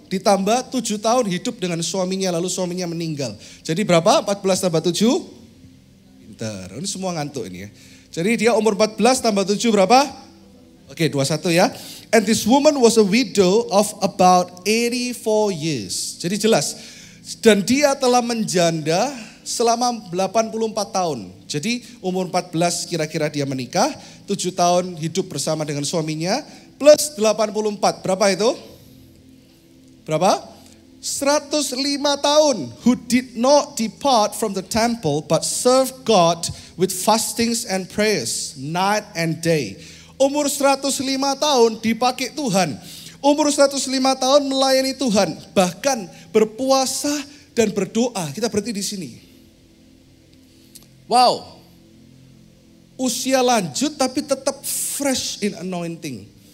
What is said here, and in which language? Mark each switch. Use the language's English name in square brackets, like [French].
[Indonesian] Ditambah 7 tahun hidup dengan suaminya, lalu suaminya meninggal. Jadi berapa? 14 tambah 7? Pintar, ini semua ngantuk ini ya. Jadi dia umur 14 tambah 7 berapa? Oke, 21 ya. [English] And this woman was a widow of about 84 years. [Indonesian] Jadi jelas. Dan dia telah menjanda selama 84 tahun. Jadi umur 14 kira-kira dia menikah, 7 tahun hidup bersama dengan suaminya, plus 84. Berapa itu? Berapa? 105 tahun. [English] Who did not depart from the temple but served God with fastings and prayers night and day. [Indonesian] Umur 105 tahun dipakai Tuhan. Umur 105 tahun melayani Tuhan. Bahkan berpuasa dan berdoa. Kita berhenti di sini. Wow. Usia lanjut tapi tetap fresh in anointing.